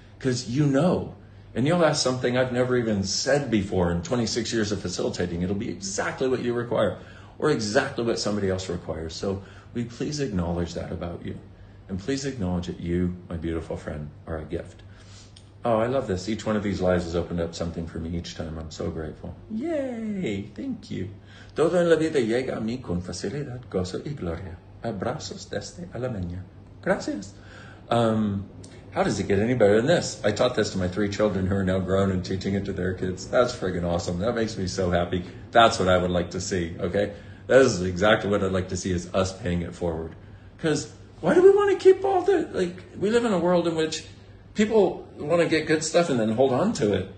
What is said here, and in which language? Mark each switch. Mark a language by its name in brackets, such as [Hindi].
[English] Because and you'll ask something I've never even said before in 26 years of facilitating. It'll be exactly what you require or exactly what somebody else requires. So we please acknowledge that about you. And please acknowledge that you, my beautiful friend, are a gift. Oh, I love this. Each one of these lives has opened up something for me each time. I'm so grateful. Yay! Thank you. [Spanish] Todo en la vida llega a mí con facilidad, gozo y gloria. Abrazos desde Alemania. Gracias. [English] How does it get any better than this? I taught this to my 3 children who are now grown and teaching it to their kids. That's friggin' awesome. That makes me so happy. That's what I would like to see, okay? That is exactly what I'd like to see, is us paying it forward. Because why do we want to keep all we live in a world in which people want to get good stuff and then hold on to it.